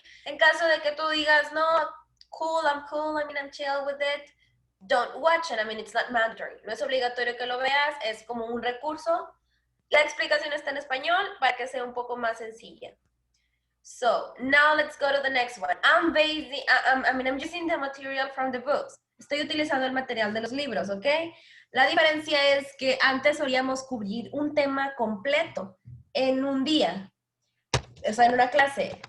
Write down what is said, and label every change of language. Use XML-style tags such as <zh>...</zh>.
<es>En caso de que tú digas, no,</es> <en>cool, I mean, I'm chill with it, don't watch it, I mean, it's not mandatory.</en> <es>No es obligatorio que lo veas, es como un recurso. La explicación está en español para que sea un poco más sencilla.</es> <en>So, now let's go to the next one. I'm using the material from the books.</en> <es>Estoy utilizando el material de los libros, ¿ok? La diferencia es que antes solíamos cubrir un tema completo en un día, o sea, en una clase.</es>